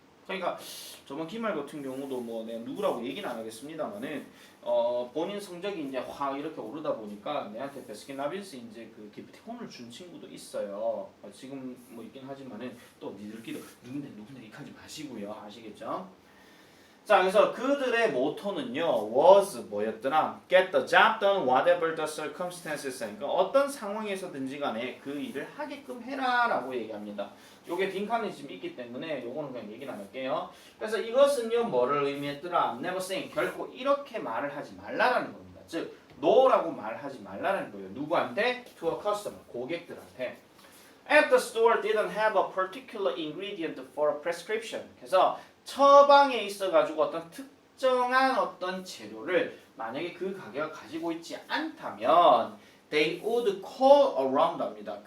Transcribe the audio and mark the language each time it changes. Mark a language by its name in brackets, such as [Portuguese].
[Korean] 그러니까 저번 기말 같은 경우도 뭐 내가 누구라고 얘기는 안 하겠습니다만은 본인 성적이 이제 확 이렇게 오르다 보니까 내한테 베스킨라빈스 이제 그 기프티콘을 준 친구도 있어요. 지금 뭐 있긴 하지만은 또 니들끼리 누군데 이렇게 하지 마시고요. 아시겠죠? 자, 그래서 그들의 모토는요, was 뭐였더라? [English] Get the job done whatever the circumstances. [Korean] 그러니까 어떤 상황에서든지 간에 그 일을 하게끔 해라라고 얘기합니다. 요게 빈칸이 지금 있기 때문에 요거는 그냥 얘기는 안 할게요. 그래서 이것은요, 뭐를 의미했더라? [English] Never saying, [Korean] 결코 이렇게 말을 하지 말라라는 겁니다. 즉, no라고 말하지 말라는 거예요. 누구한테? [English] To a customer, [Korean] 고객들한테. [English] If the store didn't have a particular ingredient for a prescription. [Korean] 그래서 처방에 있어가지고 어떤 특정한 어떤 재료를 만약에 그 가게가 가지고 있지 않다면 [English] they would call around [Korean] 합니다.